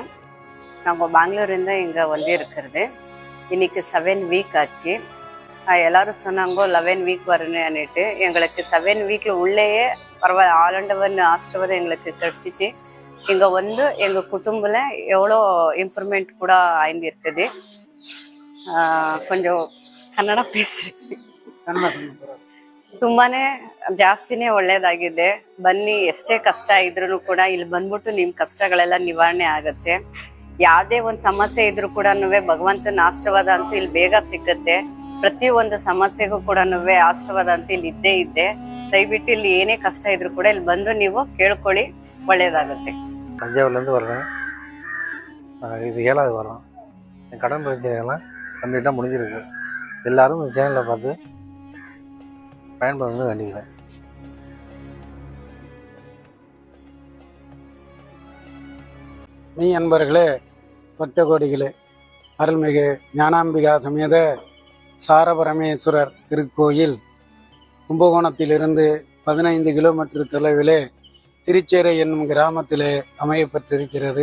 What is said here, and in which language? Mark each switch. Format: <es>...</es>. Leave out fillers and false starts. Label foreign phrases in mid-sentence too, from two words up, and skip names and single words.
<ta>நாங்கள் பெங்களூர்லேருந்து இங்கே இருக்கிறது. இன்னைக்கு 7 வீக் ஆச்சு. எல்லாரும் சொன்னாங்க 11 வீக் வரணுன்னுட்டு. எங்களுக்கு 7 வீக்கில் உள்ளேயே பரவாயில்ல, ஆலண்டவன் ஆசிர்வாதம் எங்களுக்கு கிடச்சிச்சு. இங்கே எங்கள் குடும்பத்தில் எவ்வளோ</ta> <kn>ಇಂಪ್ರೂವ್ಮೆಂಟ್ ಕೂಡ ಆಯ್ದಿರ್ತದೆ. ಕೊಂಚ ಕನ್ನಡ பேசி ತುಂಬಾನೇ ಜಾಸ್ತಿನೇ ಒಳ್ಳೇದಾಗಿದೆ. ಬನ್ನಿ, ಎಷ್ಟೇ ಕಷ್ಟ ಇದ್ರೂ ಕೂಡ ಇಲ್ಲಿ ಬಂದ್ಬಿಟ್ಟು ನಿಮ್ಮ ಕಷ್ಟಗಳೆಲ್ಲ ನಿವಾರಣೆ ಆಗುತ್ತೆ. ಯಾವುದೇ ಒಂದು ಸಮಸ್ಯೆ ಇದ್ರೂ ಕೂಡ ಭಗವಂತನ ಆಶೀರ್ವಾದ ಅಂತೂ ಇಲ್ಲಿ ಬೇಗ ಸಿಗುತ್ತೆ. ಪ್ರತಿಯೊಂದು ಸಮಸ್ಯೆಗೂ ಕೂಡ ಆಶೀರ್ವಾದ ಅಂತ ಇಲ್ಲಿ ಇದ್ದೇ ಇದೆ. ದಯವಿಟ್ಟು ಇಲ್ಲಿ ಏನೇ ಕಷ್ಟ ಇದ್ರೂ ಕೂಡ ಇಲ್ಲಿ ಬಂದು ನೀವು ಕೇಳ್ಕೊಳ್ಳಿ, ಒಳ್ಳೇದಾಗುತ್ತೆ.</kn> <ta>தஞ்சாவூர்லேருந்து வர்றேன். இது 7வது வாரம். என் கடன் பிரச்சனைகள்லாம் கம்ப்ளீட்டாக முடிஞ்சிருக்கு. எல்லோரும் இந்த சேனலில் பார்த்து பயன்படுறது வேண்டிக்கிறேன். மெய் அன்பர்களே, பக்த கோடிகளே, அருள்மிகு ஞானாம்பிகா சமேத சாரபரமேஸ்வரர் திருக்கோயில் கும்பகோணத்திலிருந்து 15 கிலோமீட்டர் தொலைவிலே திருச்சேரை என்னும் கிராமத்திலே அமையப்பட்டிருக்கிறது.</ta>